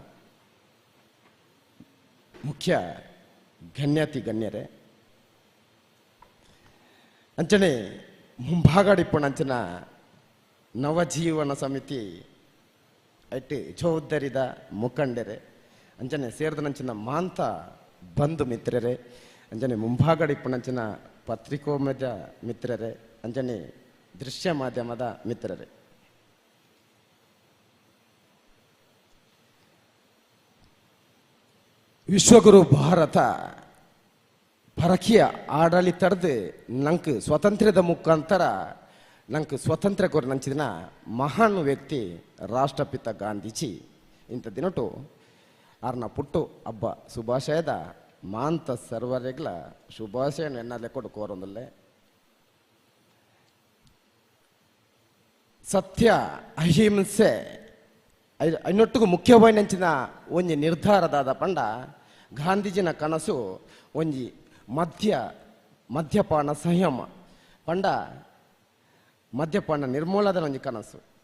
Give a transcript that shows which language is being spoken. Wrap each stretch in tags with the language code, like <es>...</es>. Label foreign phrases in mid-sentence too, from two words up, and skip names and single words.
<tcy>ಮುಖ್ಯ ಗಣ್ಯರೇ ಅಂಚನೆ ಮುಂಭಾಗಡಿಪ್ಪಣಂಚಿನ ನವಜೀವನ ಸಮಿತಿ ಐಟ್ ಜವಾಬ್ದಾರಿದ ಮುಖಂಡರೆ ಅಂಚನೆ ಸೇರಿದನಂಚಿನ ಮಾಂತ ಬಂಧು ಮಿತ್ರರೇ ಅಂಚನೆ ಮುಂಭಾಗಡಿಪ್ಪಣಂಚಿನ ಪತ್ರಿಕೋದ್ಯಮ ಮಿತ್ರರೇ ಅಂಚನೆ ದೃಶ್ಯ ಮಾಧ್ಯಮದ ಮಿತ್ರರೇ ವಿಶ್ವಗುರು ಭಾರತ ಪರಕೀಯ ಆಡಳಿತದ ನಂಗೆ ಸ್ವಾತಂತ್ರ್ಯದ ಮುಖಾಂತರ ನಂಗೆ ಸ್ವಾತಂತ್ರ್ಯ ಕೊರ ನಂಚಿನ ಮಹಾನ್ ವ್ಯಕ್ತಿ ರಾಷ್ಟ್ರಪಿತ ಗಾಂಧೀಜಿ ಇಂಥ ದಿನಟು ಆರ್ನ ಪುಟ್ಟು ಹಬ್ಬ ಶುಭಾಶಯದ ಮಾಂತ ಸರ್ವರೆಗ್ಲ ಶುಭಾಶಯ ಎನ್ನಲೆ ಕೊಡು ಕೋರೊಂದಲ್ಲೇ ಸತ್ಯ ಅಹಿಂಸೆ ಐನೊಟ್ಟಿಗೂ ಮುಖ್ಯವಾಗಿ ನೆಂಚಿನ ಒಂಜಿ ನಿರ್ಧಾರದಾದ ಪಂಡ ಗಾಂಧೀಜಿನ ಕನಸು ಒಂಜಿ ಮದ್ಯಪಾನ ಸಂಯಮ ಪಂಡ ಮದ್ಯಪಾನ ನಿರ್ಮೂಲದ ಒಂಜಿ ಕನಸು</tcy>